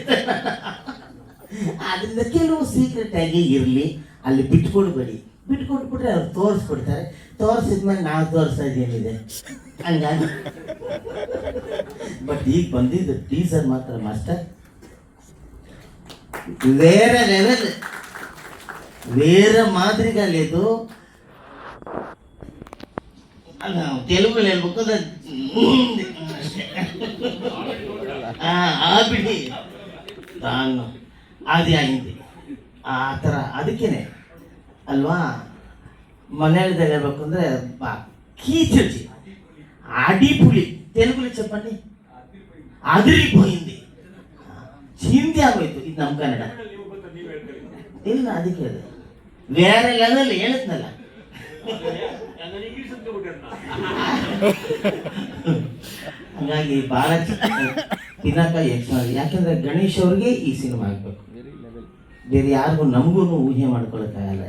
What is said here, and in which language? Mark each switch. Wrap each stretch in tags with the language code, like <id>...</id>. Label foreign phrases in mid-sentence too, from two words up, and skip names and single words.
<kn>ಅದರಿಂದ ಕೆಲವು ಸೀಕ್ರೆಟ್ ಆಗಿ ಇರಲಿ, ಅಲ್ಲಿ ಬಿಟ್ಕೊಟ್ಬಿಟ್ರೆ ಅವ್ರು ತೋರಿಸ್ಬಿಡ್ತಾರೆ. ತೋರಿಸಿದ್ಮೇಲೆ ನಾವು ತೋರಿಸೋದೇನಿದೆ ಹಂಗಾಗಿ. ಬಟ್ ಈಗ ಬಂದಿದ್ದು ಟೀಸರ್ ಮಾತ್ರ ಮಾಸ್ಟರ್, ಬೇರೆ ಲೆವೆಲ್.</kn> <te>వేరే మాదిరిగా లేదు. తెలుగులో</te> <kn>ಹೇಳ್ಬೇಕು ಆಬಿಡಿ ತಾನು</kn> <te>అది అయింది</te> <kn>ಆ ಥರ. ಅದಕ್ಕೇನೆ ಅಲ್ವಾ మలయాళದಲ್ಲಿ ಹೇಳ್ಬೇಕು ಅಂದರೆ</kn> <ml>കീചൊച്ചി അടിപൊളി,</ml> <te>తెలుగులో చెప్పండి అదిరిపోయింది, చింది</te> <kn>ಆಗೋಯ್ತು. ಇದು ನಮ್ಮ ಕನ್ನಡ ಇಲ್ಲ, ಅದಕ್ಕೆ ಅದು ಬೇರೆ ಲೆವೆಲ್ ಹೇಳಿದ್ನಲ್ಲ. ಹಾಗಾಗಿ ಭಾಳ ಪಿನಾಕ ಯಕ್ಷಗಾನ. ಯಾಕೆಂದರೆ ಗಣೇಶ್ ಅವ್ರಿಗೆ ಈ ಸಿನಿಮಾ ಆಗಬೇಕು, ಬೇರೆ ಯಾರಿಗೂ ನಮಗೂ ಊಹೆ ಮಾಡ್ಕೊಳ್ಳೋಕ್ಕಾಗಲ್ಲ.</kn>